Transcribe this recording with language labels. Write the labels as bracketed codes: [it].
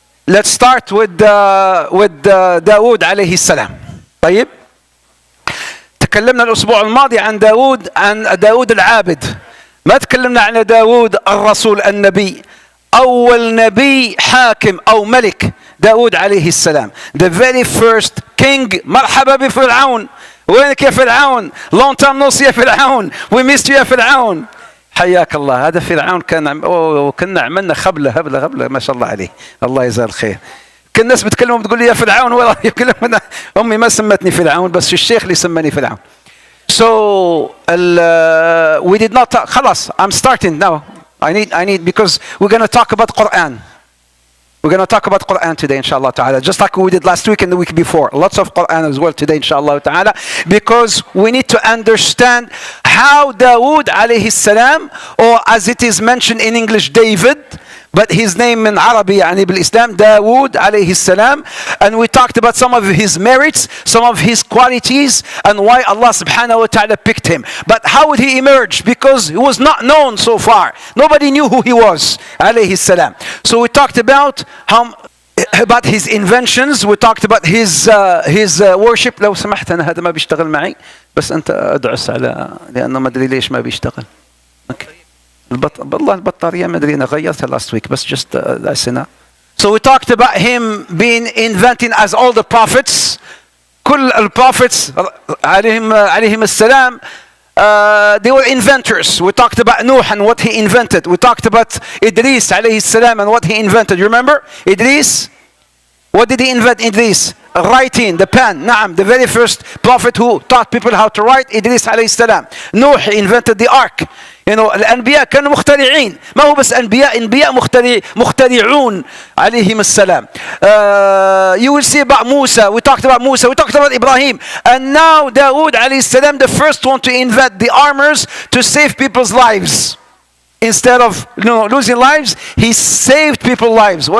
[en] Let's start with داوود عليه السلام. [ar] طيب تكلمنا الأسبوع الماضي عن داوود العابد. ما تكلمنا عن داوود الرسول النبي، أول نبي حاكم أو ملك، داوود عليه السلام. [en] The very first king. [ar] مرحبا بفرعون. وينك يا فرعون؟ [en] long time no see يا فرعون. we missed you يا فرعون. [ar] حياك الله. هذا فرعون كنا عملنا هبلة ما شاء الله عليه، الله يجزاه الخير. كل الناس بتكلموا بتقول لي يا فرعون، والله يكلمون. أمي ما سمتني فرعون، بس الشيخ اللي سماني فرعون. [en] So we did not talk. خلاص I'm starting now. I need because we're going to talk about Quran. We're going to talk about Quran today, inshallah ta'ala, just like we did last week and the week before. Lots of Quran as well today, inshallah ta'ala, because we need to understand how Dawood alayhi salam, or as it is mentioned in English, David, but his name in Arabic, [ar] يعني بالإسلام, [en] Dawood alayhi salam, and we talked about some of his merits, some of his qualities, and why Allah subhanahu wa ta'ala picked him. But how would he emerge? Because he was not known so far. Nobody knew who he was, alayhi salam. So we talked about his inventions. We talked about his worship. [ar] لو سمحت أنا هذا ما بيشتغل معي، بس أنت أدعس على لأنه ما أدري ليش ما بيشتغل. [en] Okay. [ar] والله البطارية ما أدري أنا غيرتها [en] last week، [ar] بس just لسنا. [en] So we talked about him being inventing as all the prophets. [ar] كل الprophets عليهم السلام [en] they were inventors. We talked about Nuh and what he invented. We talked about Idris عليه السلام and what he invented. You remember Idris? What did he invent? Idris? Writing, the pen. نعم, the very first prophet who taught people how to write, Idris عليه السلام. Nuh invented the ark. You know, [ar] الأنبياء كانوا مخترعين. ما هو بس أنبياء مخترعون عليهم السلام. [en] You will see about Musa. We talked about Musa. We talked about Ibrahim. And now Dawood عليه السلام, the first one to invent the armors to save people's lives. Instead of losing lives, he saved people's lives.